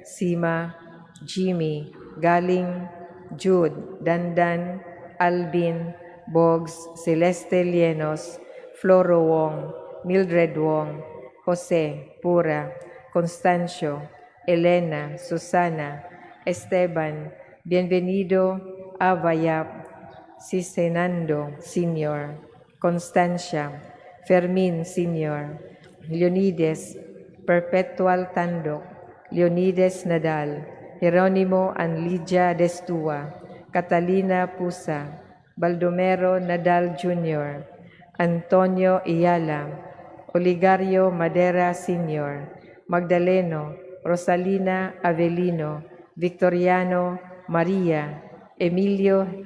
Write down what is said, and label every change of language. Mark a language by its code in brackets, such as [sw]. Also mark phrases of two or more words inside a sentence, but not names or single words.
[en] Sima, Jimmy, Galing, Jude, Dandan, Alvin, Boggs, Celeste Lienos, Floro Wong, Mildred Wong, Jose, Pura, Constancio, Elena, Susana, Esteban, Bienvenido, Avayap, Cisenando Sr., Constancia, Fermin Sr., Leonides, Perpetual Tandok, Leonides Nadal, Jeronimo and Lydia Destua, Catalina Pusa, Baldomero Nadal Jr., Antonio Iyala, Oligario Madera Sr., Magdaleno, Rosalina Avelino, Victoriano Maria, Emilio